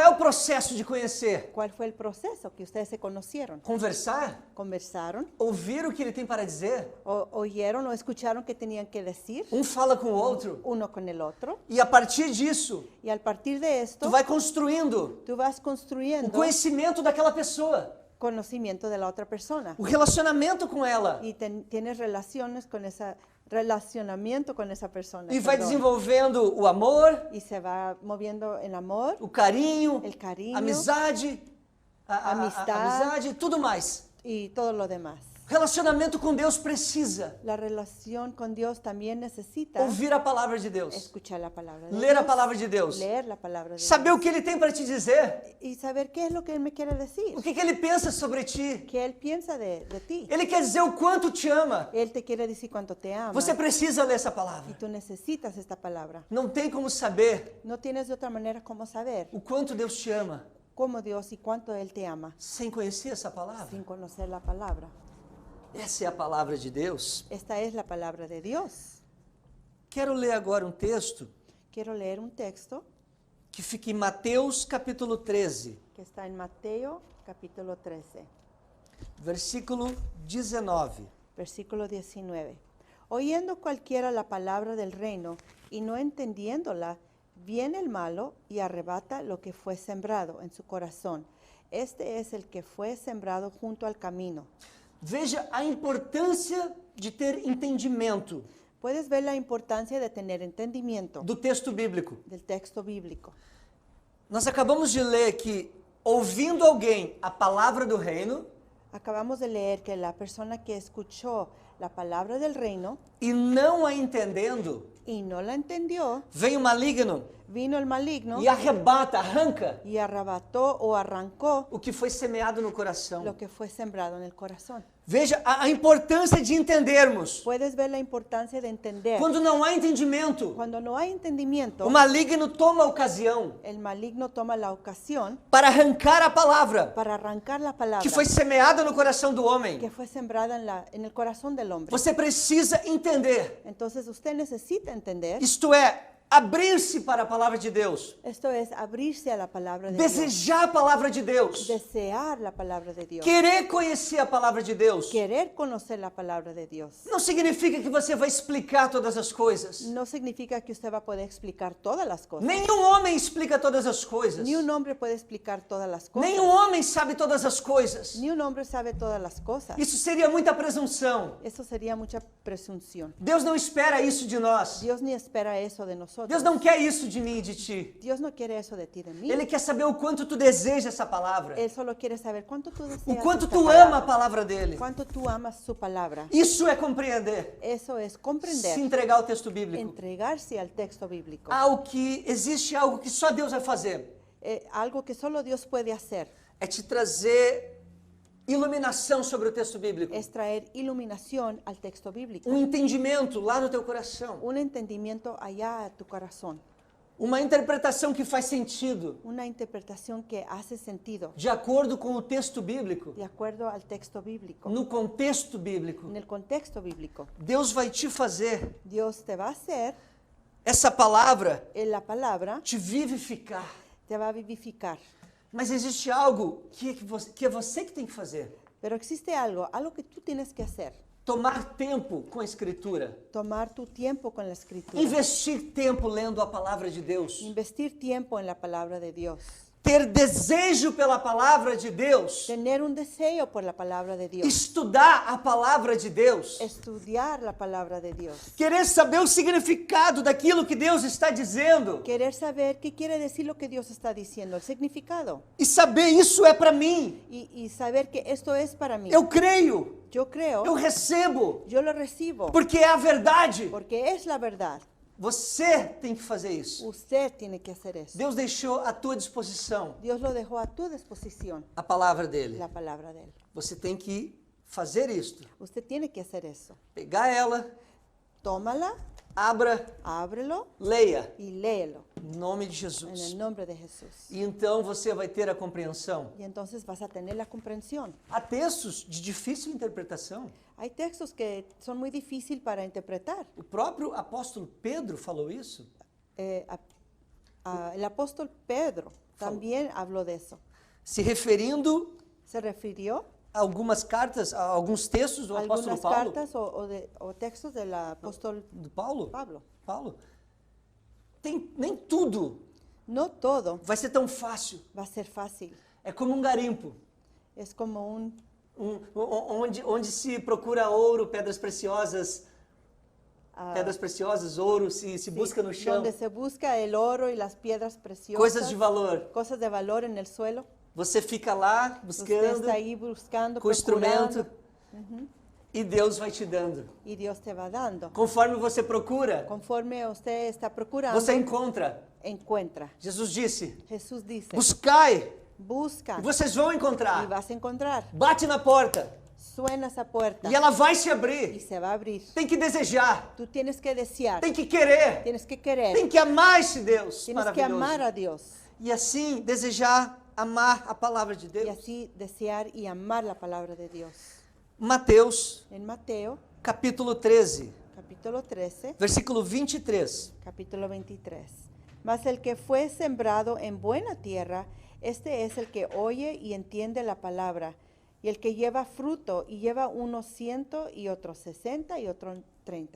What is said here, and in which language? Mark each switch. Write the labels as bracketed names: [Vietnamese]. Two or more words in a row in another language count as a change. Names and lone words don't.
[Portuguese] Qual é o processo de conhecer? [Spanish] ¿Cuál fue el proceso que ustedes se conocieron? [Portuguese] Conversar? [Spanish] ¿Conversaron? [Portuguese] Ouvir o que ele tem para dizer? [Spanish] ¿O oyeron o escucharon qué tenían que decir? [Portuguese] Um fala com o outro. [Spanish] Uno con el otro. [Portuguese] E a partir disso, [Spanish] Y al partir de esto, [Portuguese] tu vai construindo [Spanish] tú vas [Portuguese] o [Spanish] construyendo [Portuguese] conhecimento daquela pessoa, [Spanish] conocimiento de la otra persona. [Portuguese] o relacionamento com ela. [Spanish] Y tienes relaciones con esa relacionamiento con esa persona. [Portuguese] E vai [Spanish] perdón. [Portuguese] desenvolvendo o amor, [Spanish] Y se va moviendo el amor, [Portuguese] o carinho, [Spanish] el cariño [Portuguese] a amizade, [Spanish] Amistad. [Portuguese] amizade e tudo mais. [Spanish] y todo lo demás. [Portuguese] Relacionamento com Deus precisa [Spanish] La relación con Dios también necesita [Portuguese] ouvir a palavra de Deus, [Spanish] escuchar la palabra de [Portuguese] ler a [Spanish] Dios, [Portuguese] palavra de Deus, [Spanish] leer la palabra de [Portuguese] saber o [Spanish] Dios [Portuguese] que Ele tem para te dizer, [Spanish] y saber qué es lo que Él me quiere decir, [Portuguese] o que Ele pensa sobre ti. [Spanish] qué Él piensa de ti. [Portuguese] Ele quer dizer o quanto te ama. [Spanish] Él te quiere decir cuánto te ama [Portuguese] Você precisa ler essa [Spanish] y [Portuguese] palavra. [Spanish] tú necesitas esta palabra. [Portuguese] Não tem como saber [Spanish] No tienes de otra manera cómo saber [Portuguese] o quanto Deus te ama [Spanish] cómo Dios y cuánto Él te ama [Portuguese] sem conhecer essa palavra. [Spanish] sin conocer la palabra. [Portuguese] Essa é a palavra de Deus. [Spanish] Esta es la palabra de Dios. [Portuguese] Quero ler agora um texto [Spanish] Quiero leer un texto [Portuguese] que fica em Mateus capítulo 13, [Spanish] que está en Mateo capítulo 13, [Portuguese] versículo 19. [Spanish] versículo 19. Oyendo cualquiera la palabra del reino y no entendiéndola, viene el malo y arrebata lo que fue sembrado en su corazón. Este es el que fue sembrado junto al camino. [Portuguese] Veja a importância de ter entendimento [Spanish] Puedes ver la importancia de tener entendimiento [Portuguese] do texto bíblico. [Spanish] del texto bíblico. [Portuguese] Nós acabamos de ler que, ouvindo alguém a palavra do reino [Spanish] Acabamos de leer que la persona que escuchó la palabra del reino [Portuguese] e não a entendendo, [Spanish] y no la entendió, [Portuguese] vem o maligno [Spanish] vino el maligno [Portuguese] e arrebata, arranca [Spanish] y arrebató o arrancó [Portuguese] o que foi semeado no coração. [Spanish] lo que fue sembrado en el corazón. [Portuguese] Veja a importância de entendermos. [Spanish] Puedes ver la importancia de entender. [Portuguese] Quando não há entendimento, [Spanish] Cuando no hay entendimiento, [Portuguese] o maligno toma a ocasião [Spanish] el maligno toma la ocasión [Portuguese] para arrancar a palavra [Spanish] para arrancar la palabra [Portuguese] que foi semeada no coração do homem. [Spanish] que fue sembrada en el corazón del hombre. [Portuguese] Você precisa entender. [Spanish] Entonces usted necesita entender. [Portuguese] Isto é, abrir-se para a palavra de Deus. [Spanish] Esto es abrirse a la palabra de Dios. [Portuguese] Desejar a palavra de Deus. [Spanish] Desear la palabra de Dios. [Portuguese] Querer conhecer a palavra de Deus. [Spanish] Querer conocer la palabra de Dios. [Portuguese] Não significa que você vai explicar todas as coisas. [Spanish] No significa que usted va a poder explicar todas las cosas. [Portuguese] Nenhum homem explica todas as coisas. [Spanish] Ni un hombre puede explicar todas las cosas. [Portuguese] Nenhum homem sabe todas as coisas. [Spanish] Ni un hombre sabe todas las cosas. [Portuguese] Isso seria muita presunção. [Spanish] Eso sería mucha presunción. [Portuguese] Deus não espera isso de nós. [Spanish] Dios ni espera eso de nosotros. [Portuguese] Deus não quer isso de mim e de ti. [Spanish] Dios no quiere eso de ti, de mí. [Portuguese] Ele quer saber o quanto tu deseja essa palavra. [Spanish] Él solo quiere saber cuánto tú [Portuguese] O [Spanish] deseas [Portuguese] quanto [Spanish] esta [Portuguese] tu [Spanish] palabra, [Portuguese] ama a palavra dele. [Spanish] cuánto tú amas su palabra. [Portuguese] Isso é compreender. [Spanish] Eso es comprender, [Portuguese] Se entregar ao texto bíblico. [Spanish] entregarse al texto bíblico. [Portuguese] Existe algo que só Deus vai fazer. [Spanish] Algo que solo Dios puede hacer [Portuguese] É te trazer iluminação sobre o texto bíblico. [Spanish] es traer iluminación al texto bíblico. [Portuguese] Entendimento lá no teu coração. [Spanish] Un entendimiento allá a tu corazón. [Portuguese] Uma interpretação que faz sentido. [Spanish] Una interpretación que hace sentido [Portuguese] De acordo com o texto bíblico. [Spanish] de acuerdo al texto bíblico. [Portuguese] No contexto bíblico. [Spanish] En el contexto bíblico. [Portuguese] Deus vai te fazer [Spanish] Dios te va a hacer [Portuguese] essa palavra [Spanish] en la palabra, [Portuguese] te vivificar. [Spanish] te va a vivificar. [Portuguese] Mas existe algo que é você que tem que fazer. [Spanish] Pero existe algo que tú tienes que hacer. [Portuguese] Tomar tempo com a Escritura. [Spanish] Tomar tu tiempo con la escritura. [Portuguese] Investir tempo lendo a palavra de Deus. [Spanish] Investir tiempo en la palabra de Dios. [Portuguese] Ter desejo pela palavra de Deus. [Spanish] Tener un deseo por la palabra de Dios. [Portuguese] Estudar a palavra de Deus. [Spanish] Estudiar la palabra de Dios. [Portuguese] Querer saber o significado daquilo que Deus está dizendo. [Spanish] Querer saber qué quiere decir lo que Dios está diciendo, el significado. [Portuguese] E saber isso é para mim. [Spanish] Y saber que esto es para mí. [Portuguese] Eu creio. [Spanish] Yo creo, [Portuguese] Eu recebo. [Spanish] yo lo recibo, [Portuguese] Porque é a verdade. [Spanish] porque es la verdad. [Portuguese] Você tem que fazer isso. [Spanish] Usted tiene que hacer eso. [Portuguese] Deus deixou à tua disposição [Spanish] Dios lo dejó a tu disposición, [Portuguese] a palavra dele. [Spanish] la palabra de Él. [Portuguese] Você tem que fazer isto. [Spanish] Usted tiene que hacer eso. [Portuguese] Pegar ela, [Spanish] Tómala, [Portuguese] abra, [Spanish] ábrelo [Portuguese] leia. [Spanish] y léelo [Portuguese] Em nome de [Spanish] en [Portuguese] Jesus. [Spanish] el nombre de Jesús. [Portuguese] E então você vai ter a compreensão. [Spanish] Y entonces vas a tener la comprensión. [Portuguese] Há textos de difícil interpretação. [Spanish] Hay textos que son muy difíciles para interpretar. [Portuguese] O próprio apóstolo Pedro falou isso. [Spanish] El apóstol Pedro también habló de eso. [Portuguese] Se referindo [Spanish] Se refirió [Portuguese] a algumas cartas, a alguns textos do [Spanish] a [Portuguese] apóstolo [Spanish] algunas [Portuguese] Paulo. [Spanish] cartas o textos del apóstol [Portuguese] Do Paulo? [Spanish] Pablo. [Portuguese] Paulo. Nem tudo [Spanish] No todo [Portuguese] vai ser tão fácil. [Spanish] va a ser fácil. [Portuguese] É como um garimpo. [Spanish] Es como [Portuguese] Onde se procura ouro, pedras preciosas, ouro, se busca no chão, [Spanish] donde se busca el oro y las piedras preciosas, [Portuguese] coisas de valor. [Spanish] cosas de valor en el suelo. [Portuguese] Você fica lá [Spanish] Usted [Portuguese] buscando [Spanish] está ahí buscando, [Portuguese] com o instrumento. [Spanish] procurando. [Portuguese] E Deus vai te dando. [Spanish] y Dios te va dando. [Portuguese] Conforme você procura, [Spanish] Conforme usted está procurando, [Portuguese] você encontra. [Spanish] encuentra. [Portuguese] Jesus disse: [Spanish] Jesús dice, [Portuguese] buscai [Spanish] busca [Portuguese] e vocês vão [Spanish] y [Portuguese] encontrar. [Spanish] vas a encontrar. [Portuguese] Bate na porta [Spanish] Suena esa puerta [Portuguese] e ela vai se [Spanish] y [Portuguese] abrir. [Spanish] se va a abrir. [Portuguese] Tem que desejar, [Spanish] Tú tienes que desear, [Portuguese] tem que querer, [Spanish] tienes que querer, [Portuguese] tem que amar esse Deus [Spanish] tienes que amar [Portuguese] maravilhoso. [Spanish] a Dios. [Portuguese] E assim desejar, amar a palavra de [Spanish] Y [Portuguese] Deus. [Spanish] así desear y amar la palabra de Dios. [Portuguese] Mateus, [Spanish] En Mateo, [Portuguese] capítulo 13, [Spanish] capítulo 13, [Portuguese] versículo 23. [Spanish] capítulo 23. Mas el que fue sembrado en buena tierra, este es el que oye y entiende la palabra, y el que lleva fruto, y lleva unos 100 y otros 60 y otros 30.